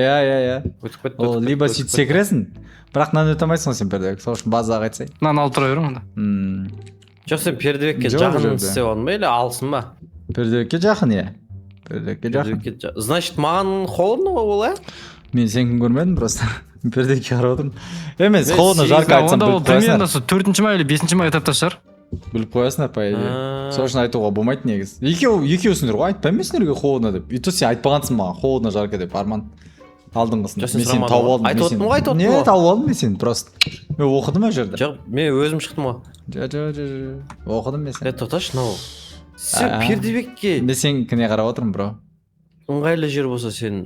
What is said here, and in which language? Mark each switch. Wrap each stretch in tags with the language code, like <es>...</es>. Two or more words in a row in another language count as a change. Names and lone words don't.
<kk>иә ол либо сөйтіп секіресің бірақ мынаны өте алмайсың ғой сен пердебек сол үшін базаға айтсай мынаны алып тұра беремін онда жоқ сен пердебекке жақын істеп алдың ба или алсын ба пердебекке жақын иә пердекке жақын. Значит, маған холодно ғой ол, Мен сен көрмедім просто. Пердекке қарап отырмын. Емес, Мен</kk> <ru>холодно, жарко айтсам</ru> <kk>онда ол біліп примерно қоясыңдар. сол 4-ші май или 5-ші май этапта шығар. Біліп қоясыңдар, по идее. Сол үшін айтуға болмайды негізі. Екеусіңдер ғой, айтпаймын мен сендерге холодно деп. И то сен айтпағансың маған,</kk> <ru>холодно, жарко</ru> <kk>деп, Арман. Алдыңғысын. Жоқ, Мен сен сені сұрамадың тауып ғой. алдым. Айтып отырмын ғой, айтып отырмын Не, ғой. тауып алдым мен сені просто. Мен оқыдым ол жерде. Жоқ, мен өзім шықтым ғой. Жоқ. Оқыдым мен сені. Тоқташы, мынау. Сен Пердебекке Мен сенікіне қарап отырмын, бро. ыңғайлы жер болса сен</kk>